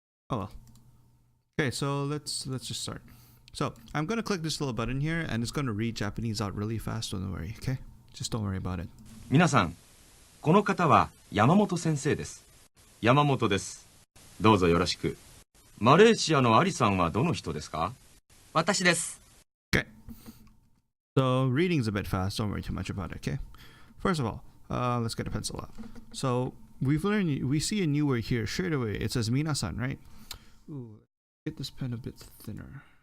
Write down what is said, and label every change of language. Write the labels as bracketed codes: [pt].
[en] Oh well. Okay, so let's just start. So I'm gonna click this little button here, and it's gonna read Japanese out really fast. Don't worry, okay? Just don't worry about it. [ja] 皆さん、この方は山本先生です。山本です。どうぞよろしく。マレーシアのアリさんはどの人ですか？私です。 [en] Okay. So reading's a bit fast. Don't worry too much about it, okay? First of all, let's get a pencil out. So we see a new word here straight away. It says minasan, right? Ooh, get this pen a bit thinner.